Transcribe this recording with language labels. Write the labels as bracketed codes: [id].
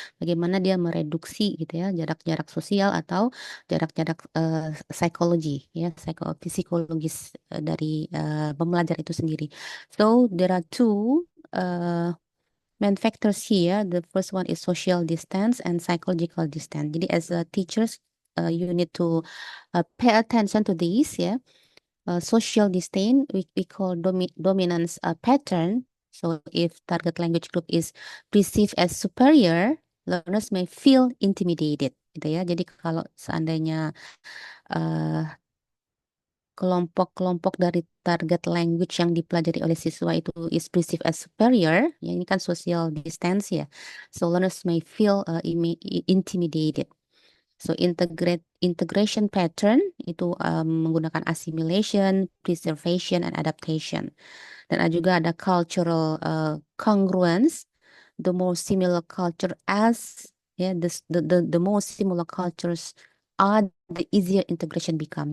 [id] Bagaimana dia mereduksi gitu ya jarak-jarak sosial atau jarak-jarak psikologi ya psikologis dari pembelajar itu sendiri. [en] So there are two main factors here. The first one is social distance and psychological distance. [id] Jadi [en] as a teachers, you need to pay attention to this. Yeah, social distance we call dominance pattern. So if target language group is perceived as superior, learners may feel intimidated. [id] Gitu ya. Jadi kalau seandainya kelompok-kelompok dari target language yang dipelajari oleh siswa itu [en] is perceived as superior, [id] ya ini kan social distance ya. [en] So learners may feel intimidated. So integration pattern [id] itu menggunakan [en] assimilation, preservation, and adaptation. [id] Dan juga ada cultural congruence. [en] The more similar culture as the more similar cultures are, the easier integration become.